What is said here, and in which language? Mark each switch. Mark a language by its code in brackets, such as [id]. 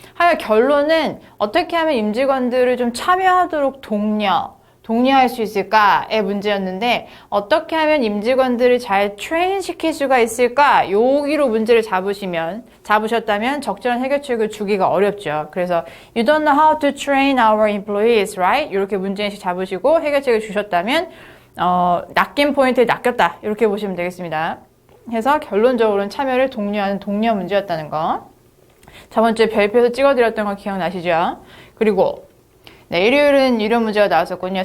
[ko] 하여 결론은 어떻게 하면 임직원들을 좀 참여하도록 독려할 수 있을까의 문제였는데 어떻게 하면 임직원들을 잘 트레인시킬 수가 있을까? 여기로 문제를 잡으셨다면 적절한 해결책을 주기가 어렵죠. 그래서 [en] You don't know how to train our employees, right? [ko] 이렇게 문제인식 잡으시고 해결책을 주셨다면 낚인 포인트에 낚였다. 이렇게 보시면 되겠습니다. 해서 결론적으로는 참여를 독려하는 독려 문제였다는 거. 저번 주에 별표에서 찍어드렸던 거 기억나시죠? 그리고 네, 일요일은 이런 문제가 나왔었군요.